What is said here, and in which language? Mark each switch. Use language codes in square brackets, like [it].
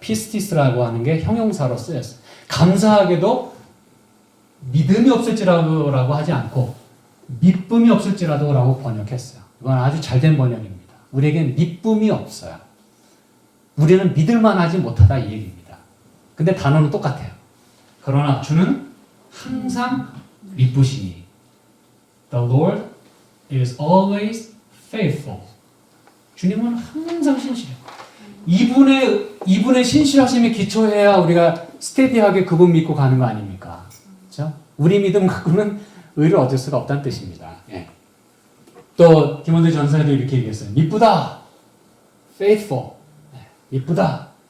[ko] 피스티스라고 하는 게 형용사로 쓰였어요. 감사하게도 믿음이 없을지라도라고 하지 않고 미쁨이 없을지라도라고 번역했어요. 이건 아주 잘된 번역입니다. 우리에겐 미쁨이 없어요. 우리는 믿을만 하지 못하다 이 얘기입니다. 근데 단어는 똑같아요. 그러나 주는 항상 미쁘시니 [en] The Lord is always faithful. [ko] 주님은 항상 신실해요. 이분의 신실하심에 기초해야 우리가 스테디하게 그분 믿고 가는 거 아닙니까? 그렇죠? 우리 믿음 갖고는 의를 얻을 수가 없다는 뜻입니다. 예. 또 디모데 전서에도 이렇게 얘기했어요. 미쁘다, faithful, 미쁘다.